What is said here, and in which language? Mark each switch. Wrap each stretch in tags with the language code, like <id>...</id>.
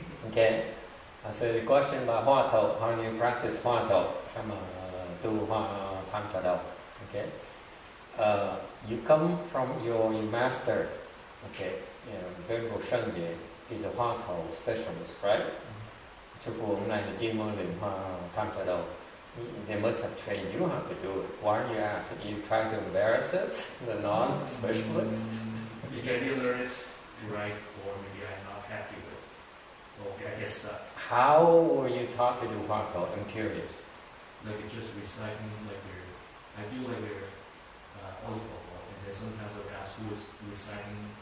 <en>Okay. So the question about hoa thổ, how do you practice hoa thổ?</en> <vi>Tu hoa tham trà đầu.</vi> <en>Okay. You come from your master. Okay. Venerable Shengye is a hoa thổ specialist, right?</en> <vi>Sư phụ hôm nay là chuyên môn luyện hoa tham trà đầu.</vi> <en>They must have trained you how to do it. Why are you asking? Do you try to embarrass us, the non-specialists? Maybe I didn't learn it right, or maybe I'm not happy with it. Okay, I guess that. How were you taught to do hoa thổ? I'm curious. Like it's just reciting like I do like audio and then sometimes I would ask who is reciting.</en>